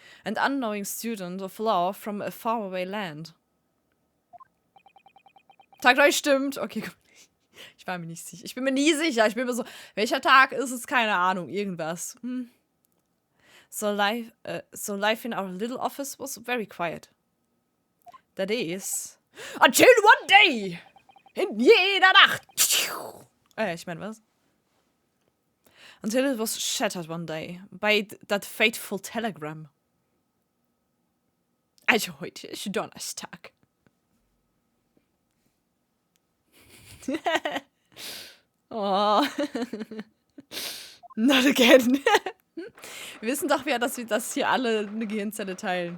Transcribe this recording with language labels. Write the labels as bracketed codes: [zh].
[en] An unknowing student of law from a faraway land. [de] Tag euch stimmt. Okay, gut. Ich war mir nicht sicher. Ich bin mir nie sicher. Ich bin mir so, welcher Tag ist es? Keine Ahnung. Irgendwas. [en] So life in our little office was very quiet. That is, until one day, [de] in jeder Nacht. Ich meine, was? [en] Until it was shattered one day by that fateful telegram. [de] Also heute ist Donnerstag. [en] Oh. Not again. [de] Wir wissen doch ja, dass wir das hier alle eine Gehirnzelle teilen.